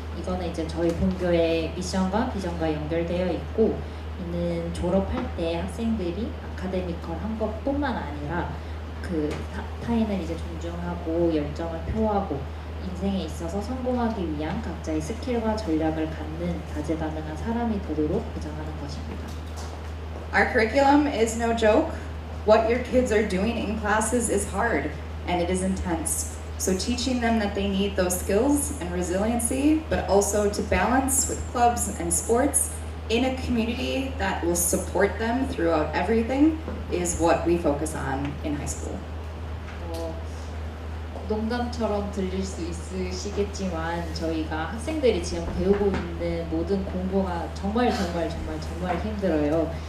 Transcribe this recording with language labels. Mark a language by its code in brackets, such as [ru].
[ko] 이거는 이제 저희 본교의 미션과 비전과 연결되어 있고 이는 졸업할 때 학생들이 아카데미컬한 것뿐만 아니라 그 타인을 이제 존중하고 열정을 표하고 인생에 있어서 성공하기 위한 각자의 스킬과 전략을 갖는 다재다능한 사람이 되도록 보장하는 것입니다. [en] Our curriculum is no joke. What your kids are doing in classes is hard and it is intense. So teaching them that they need those skills and resiliency, but also to balance with clubs and sports in a community that will support them throughout everything is what we focus on in high school. [ko] 농담처럼 들릴 수 있으시겠지만 저희가 학생들이 지금 배우고 있는 모든 공부가 정말 힘들어요.